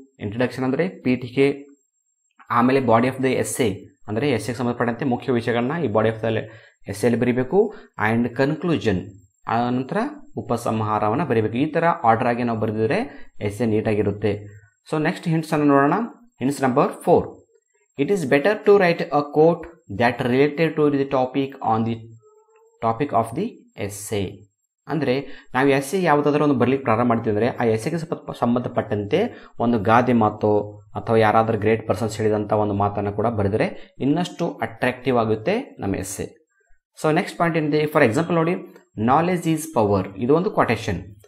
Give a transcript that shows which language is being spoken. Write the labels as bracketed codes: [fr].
[kn] Introduction ಅಂದ್ರೆ ಪೀಠಿಕೆ, ಆಮೇಲೆ ಬಾಡಿ ಆಫ್ ದ ಎಸ್ಸೆ ಅಂದ್ರೆ ಎಸ್ಸೆಗೆ ಸಂಬಂಧಪಟ್ಟಂತೆ ಮುಖ್ಯ ವಿಷಯಗಳನ್ನ ಈ ಬಾಡಿ ಆಫ್ ದ ಎಸ್ಸೆಯಲ್ಲಿ ಬರೀಬೇಕು. ಅಂಡ್ ಕನ್ಕ್ಲೂಷನ್, ಆ ನಂತರ ಉಪಸಂಹಾರವನ್ನ ಬರೀಬೇಕು. ಈ ತರ ಆರ್ಡರ್ ಆಗಿ ನಾವು ಬರೆದಿದ್ರೆ ಎಸ್ಸೆ ನೀಟಾಗಿರುತ್ತೆ. ಸೊ ನೆಕ್ಸ್ಟ್ ಹಿಂಟ್ಸ್ ಅನ್ನು ನೋಡೋಣ. [en] Hints number 4, it is better to write a quote that related to the topic on the topic of the essay. [kn] ಅಂದ್ರೆ ನಾವು ಎಸ್ಸೆ ಯಾವುದಾದ್ರೂ ಒಂದು ಬರಲಿಕ್ಕೆ ಪ್ರಾರಂಭ ಮಾಡ್ತೀವಿ ಅಂದ್ರೆ ಆ ಎಸ್ಸೆಗೆ ಸಂಬಂಧಪಟ್ಟಂತೆ ಒಂದು ಗಾದೆ ಮಾತು ಅಥವಾ ಯಾರಾದ್ರೂ ಗ್ರೇಟ್ ಪರ್ಸನ್ಸ್ ಹೇಳಿದಂತ ಒಂದು ಮಾತನ್ನು ಕೂಡ ಬರೆದರೆ ಇನ್ನಷ್ಟು ಅಟ್ರಾಕ್ಟಿವ್ ಆಗುತ್ತೆ ನಮ್ಮ ಎಸ್ಸೆ. ಸೊ ನೆಕ್ಸ್ಟ್ ಪಾಯಿಂಟ್ ಏನಿದೆ, ಫಾರ್ ಎಕ್ಸಾಂಪಲ್ ನೋಡಿ, [en] Knowledge is power. [kn] ಇದು ಒಂದು ಕೊಟೇಶನ್.